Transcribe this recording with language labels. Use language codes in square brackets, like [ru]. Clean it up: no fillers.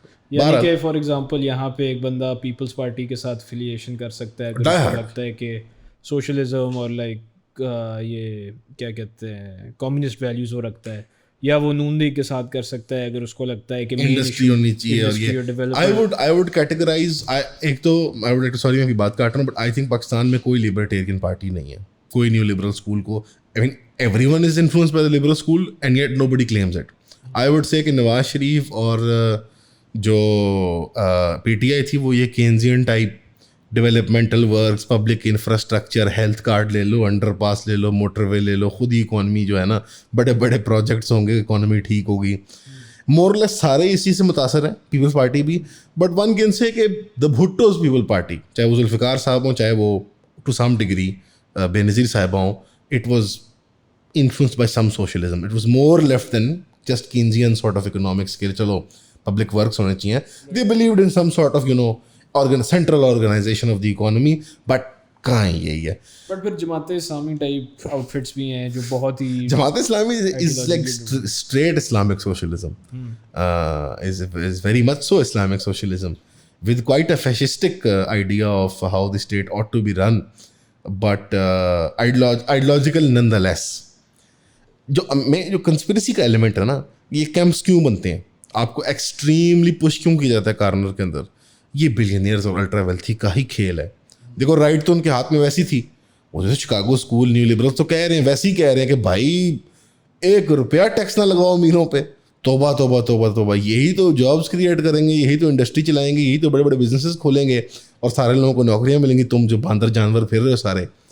[ur] یعنی کہ [en] for example [ur] یہاں پہ ایک بندہ پیپلز پارٹی کے ساتھ افیلیشن کر سکتا ہے اگر اس کو لگتا ہے کہ سوشلزم اور لائک یہ کیا کہتے ہیں کمیونسٹ ویلیوز وہ رکھتا ہے, یا وہ نون لیگ کے ساتھ کر سکتا ہے اگر اس کو لگتا ہے کہ انڈسٹری ہونی چاہیے. اور یہ [en] I would categorize, [ur] ایک تو [en] I would sorry [ur] میں بھی بات کاٹ رہا ہوں, [en] but I think [ur] پاکستان میں کوئی لبرٹیرین پارٹی نہیں ہے, کوئی نیو لبرل اسکول کو. [en] I mean everyone is influenced by the liberal school and yet nobody claims it. I would say [ur] کہ نواز شریف اور جو پی ٹی آئی تھی وہ یہ کینزین type developmental works, public infrastructure, health card لے لو, انڈر پاس لے لو, motor وے لے لو, خود ہی اکانومی جو ہے نا بڑے بڑے پروجیکٹس ہوں گے, اکانومی ٹھیک ہوگی. مور لیس سارے اسی سے متاثر ہیں, پیپلز پارٹی بھی. [en] but one can say [ur] کہ دا بھٹوز پیپل پارٹی, چاہے وہ ذوالفقار صاحب ہوں, چاہے وہ [en] to some degree [ur] بے نظیر صاحبہ ہوں, [en] It was influenced by some socialism. It was more left than just Keynesian sort of economics [ur] کے چلو [en] public works [ur] ہونے چاہیے. [en] They believed in some sort of central organization of the economy, but [ur] کہاں یہی ہے. بٹ پھر Jamaat Islami type out فٹس بھی ہیں جو بہت ہی, [en] Jamaat Islami is like straight Islamic socialism, is very much so Islamic socialism with quite a fascistic idea of how the state ought to be run, but ideological nonetheless. [ur] جو conspiracy کا element ہے نا, یہ campus کیوں بنتے ہیں, آپ کو ایکسٹریملی پش کیوں کیا جاتا ہے کارنر کے اندر, یہ بلینئرز اور الٹرا ویلتھی کا ہی کھیل ہے. دیکھو رائٹ تو ان کے ہاتھ میں ویسی تھی, وہ جیسے شکاگو اسکول نیو لبرلس تو کہہ رہے ہیں, ویسے ہی کہہ رہے ہیں کہ بھائی 1 روپیہ ٹیکس نہ لگاؤ امیروں پہ, توبہ توبہ توبہ توبہ, یہی تو جابس کریٹ کریں گے, یہی تو انڈسٹری چلائیں گے, یہی تو بڑے بڑے بزنسز کھولیں گے اور سارے لوگوں کو نوکریاں ملیں گی, تم جو باندر جانور پھر رہے ہو سارے.